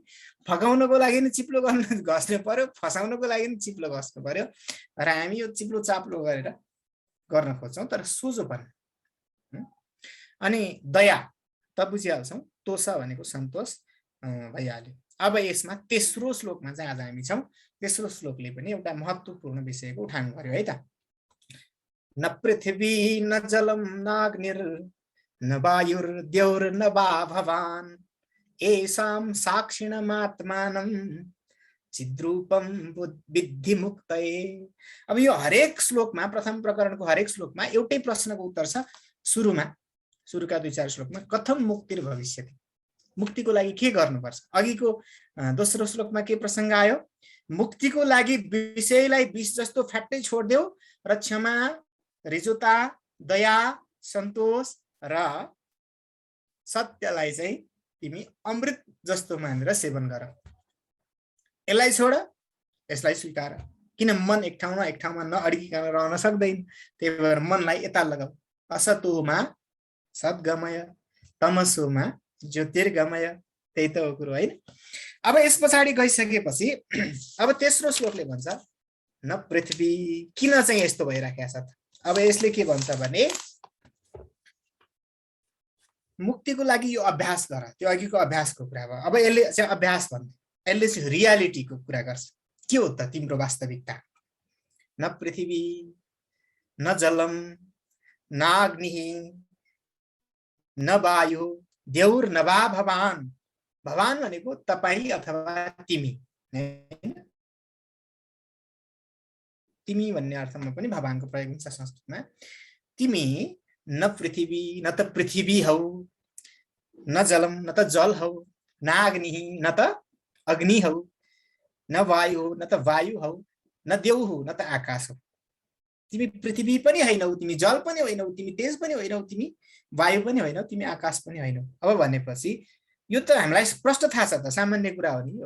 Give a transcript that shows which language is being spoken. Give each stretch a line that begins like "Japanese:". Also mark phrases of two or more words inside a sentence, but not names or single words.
Nepali: फकाउनको लागि नि चिप्लो गर्नु घस्नु पर्यो, फसाउनको लागि नि चिप्लो घस्नु पर्यो, र हामी यो चिप्लो चाप्लो गरेर गर्न खोज्छौँ। तर सोझोपना अनि दया त बुझिहाल्छौँ, तोषा भनेको सन्तोष भइहाल्यो। अब यसमा तेस्रो श्लोकमा चाहिँ आज हामी छौँ। तेस्रो श्लोकले पनि एउटा महत्त्वपूर्ण विषयको उठान गर्यो है त।
Sanskrit: न पृथ्वी न जलम न अग्निर न वायुर्द्यौर न वा भवान् येषां साक्षिणमात्मानं चिद्रूपम विद्धि मुक्तये।
Nepali: अब यो हरेक श्लोकमा, प्रथम प्रकरणको हरेक श्लोकमा एउटै प्रश्नको उत्तर छ। सुरुका 2-4 श्लोकमा
Sanskrit: कथम मुक्तिर भविष्यति,
Nepali: मुक्तिको लागि के गर्नुपर्छ। अघिको दोस्रो श्लोकमा के प्रसङ्ग आयो, मुक्तिको लागि विषयलाई विष जस्तो फ्याट्टै छोड्देऊ र क्षमा, रिजुता, दया, सन्तोष र सत्यलाई चाहिँ तिमी अमृत जस्तो मानेर सेवन गर। यसलाई छोड, यसलाई स्वीकार। किन मन एक ठाउँमा नअड्किकन रहन सक्दैन, त्यही भएर मनलाई यता लगाऊ।
Sanskrit: असतोमा सद्गमय तमसोमा ज्योतिर्गमय,
Nepali: त्यही त हो कुरो होइन। अब यस पछाडि गइसकेपछि अब तेस्रो श्लोकले भन्छ
Sanskrit: न पृथ्वी,
Nepali: किन चाहिँ यस्तो भइराखेको छ त। अब यसले के भन्छ भने मुक्तिको लागि यो अभ्यास गर, त्यो अघिको अभ्यासको कुरा भयो। अब यसले चाहिँ अभ्यास भन्दै, यसले चाहिँ रियालिटीको कुरा गर्छ। के हो त तिम्रो वास्तविकता।
Sanskrit: न पृथ्वी न जलम न अग्नि न वायु देउर न वा भवान।
Nepali: भवान भनेको तपाईँ अथवा तिमी, तिमी भन्ने अर्थमा पनि भगवानको प्रयोग हुन्छ संस्कृतमा। तिमी
Sanskrit: न पृथ्वी
Nepali: न त पृथ्वी हौ,
Sanskrit: न जलम
Nepali: न त जल हौ,
Sanskrit: न अग्नि
Nepali: न त अग्नि हौ,
Sanskrit: न वायु
Nepali: न त वायु हौ, न देउ हौ न त आकाश हौ। तिमी पृथ्वी पनि होइनौ, तिमी जल पनि होइनौ, तिमी तेज पनि होइनौ, तिमी वायु पनि होइनौ, तिमी आकाश पनि होइनौ। अब भनेपछि यो त हामीलाई प्रष्ट थाहा छ त, सामान्य कुरा हो नि यो।